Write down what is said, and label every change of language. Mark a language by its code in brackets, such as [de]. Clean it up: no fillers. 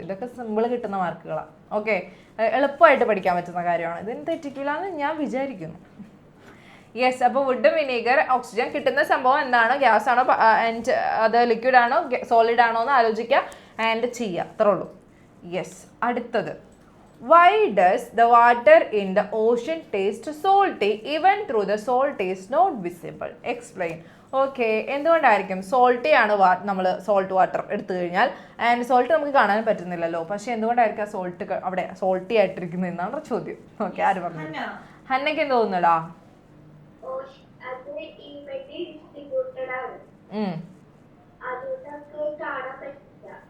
[ml] ഇതൊക്കെ സിമ്പിൾ കിട്ടുന്ന മാർക്കുകളാണ്. ഓക്കെ, എളുപ്പമായിട്ട് പഠിക്കാൻ പറ്റുന്ന കാര്യമാണ്. ഇതിന് തെറ്റിക്കില്ല എന്ന് ഞാൻ വിചാരിക്കുന്നു. യെസ്, അപ്പോൾ വുഡ്, വിനീഗർ, ഓക്സിജൻ കിട്ടുന്ന സംഭവം എന്താണ്? ഗ്യാസ് ആണോ ആൻഡ് അത് ലിക്വിഡ് ആണോ സോളിഡ് ആണോ എന്ന് ആലോചിക്കുക ആൻഡ് ചെയ്യുക, അത്രേ ഉള്ളൂ. യെസ്, അടുത്തത്. [en] Why does the water in the ocean taste salty even though the salt is not visible? [ml] Explain. Okay, എന്തുകൊണ്ടായിരിക്കും? സോൾട്ടി ആണ് നമ്മൾ സോൾട്ട് വാട്ടർ എടുത്തു കഴിഞ്ഞാൽ, ആൻഡ് സോൾട്ട് നമുക്ക് കാണാൻ പറ്റുന്നില്ലല്ലോ. പക്ഷെ എന്തുകൊണ്ടായിരിക്കും ആ സോൾട്ട് അവിടെ സോൾട്ടി ആയിട്ടിരിക്കുന്നത് എന്നാണ് ചോദ്യം. ഓക്കെ, ആര് പറഞ്ഞു? ഹന്നയ്ക്ക് എന്ത് തോന്നുന്നടാ? അത് ഈ വെട്ടി ഡിസ്ട്രിബ്യൂട്ടഡ് ആണ്, അതുകൊണ്ട് നമുക്ക് കാണാൻ പറ്റില്ല.